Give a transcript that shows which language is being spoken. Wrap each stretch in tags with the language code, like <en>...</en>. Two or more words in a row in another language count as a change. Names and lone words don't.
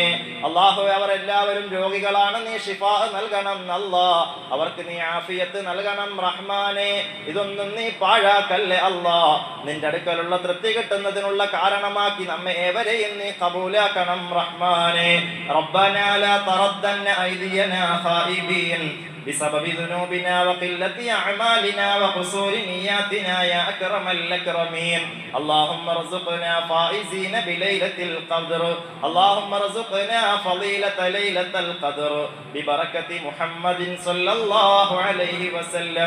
<ml>അല്ലാഹുവേ, അവർ എല്ലാവരും രോഗികളാണ്, നീ ശിഫാ നൽകണം അല്ലാഹ്. അവർക്ക് നീ ആഫിയത്ത് നൽകണം റഹ്മാനെ. ഇതൊന്നും നീ പാഴാക്കല്ലേ അല്ലാഹ്. നിന്റെ അടുക്കലുള്ള തൃപ്തി കിട്ടുന്നതിനുള്ള കാരണമാക്കി നമ്മെ ഏവരെയും നീ ഖബൂലാക്കണം റഹ്മാനെ.</ml> <ar>ربنا لا تردنا أيدينا خائبين بسبب ذنوبنا وقلة أعمالنا وقصور نياتنا يا أكرم الأكرمين. اللهم ارزقنا فائزين بليلة القدر. اللهم ارزقنا فضيلة ليلة القدر ببركة محمد صلى الله عليه وسلم.</ar>